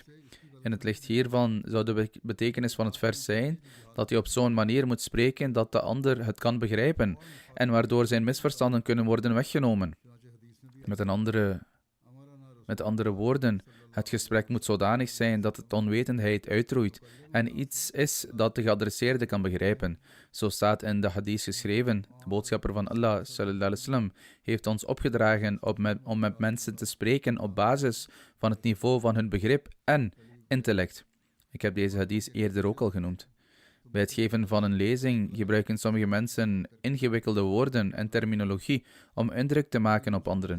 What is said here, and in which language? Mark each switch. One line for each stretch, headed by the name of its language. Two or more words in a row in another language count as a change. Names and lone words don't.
Dutch: In het licht hiervan zou de betekenis van het vers zijn dat hij op zo'n manier moet spreken dat de ander het kan begrijpen en waardoor zijn misverstanden kunnen worden weggenomen. Met andere woorden, het gesprek moet zodanig zijn dat het onwetendheid uitroeit en iets is dat de geadresseerde kan begrijpen. Zo staat in de hadith geschreven: de boodschapper van Allah
Arabic: صلى الله عليه وسلم
Dutch: heeft ons opgedragen om met mensen te spreken op basis van het niveau van hun begrip en intellect. Ik heb deze hadith eerder ook al genoemd. Bij het geven van een lezing gebruiken sommige mensen ingewikkelde woorden en terminologie om indruk te maken op anderen.